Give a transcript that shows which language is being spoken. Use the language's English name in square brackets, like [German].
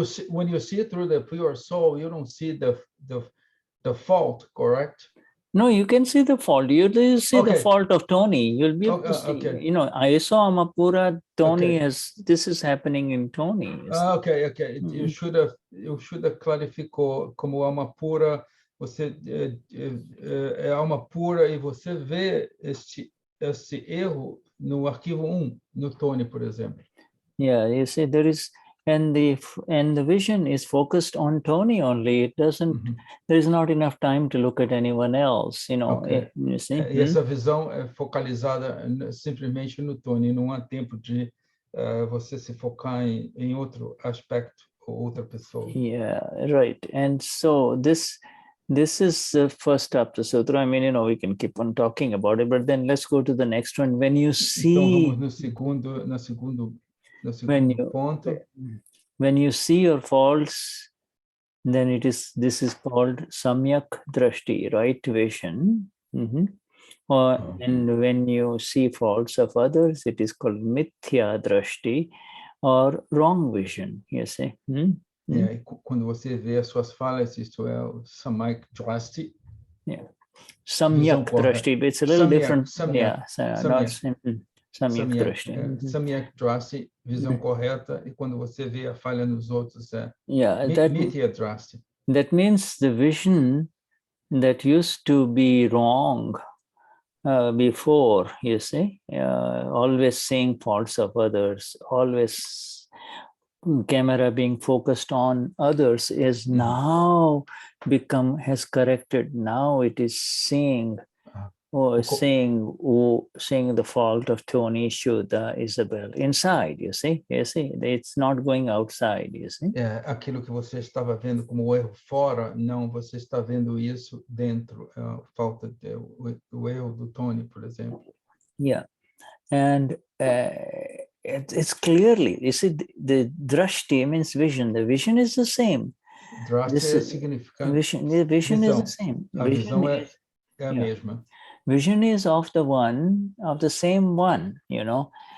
[English] When you see through the pure soul, you don't see the fault, correct? No, you can see the fault. You see the fault of Tony. You'll be able to see. Okay. I saw Amapura, Tony this is happening in Tony. Ok. [Portuguese] O Shuddha clarificou como alma pura, você é alma pura e você vê esse erro no arquivo 1, no Tony, por exemplo. [English] Yeah, you see there is, and the vision is focused on Tony only. It doesn't. There is not enough time to look at anyone else. You see. E essa visão é focalizada simplesmente no Tony. Não há tempo de você se focar em outro aspecto ou outra pessoa. Yeah, right. And so this is the first chapter sutra. I mean, we can keep on talking about it, but then let's go to the next one. When you see, [Portuguese] então vamos no segundo ponto. [English] When you see your faults, then this is called samyak drashti, right vision. And when you see faults of others, it is called mithya drashti, or wrong vision, you see. [Portuguese] Quando você vê as suas falhas, isto é o samyak drashti. [English] Yeah, samyak drashti. It's a little different. Samyak. Not simple. Samyak drashti. [Portuguese] Samyak drashti, visão correta, e quando você vê a falha nos outros, mithya drashti. [English] That means the vision that used to be wrong before, you see, always seeing faults of others, always camera being focused on others, is now has corrected. Now it is seeing seeing the fault of Tony, Shuddha, Isabel inside, you see, it's not going outside, you see. [Portuguese] Aquilo que você estava vendo como erro fora, não, você está vendo isso dentro, falta o erro do Tony, por exemplo. [English] Yeah, and it's clearly, you see, the drashti means vision. The vision is the same. [Portuguese] Drashti significa [English] Vision is the [Portuguese] visão. [English] same. [Portuguese] A visão é a mesma. [English] Vision is of the one, of the same one, you know.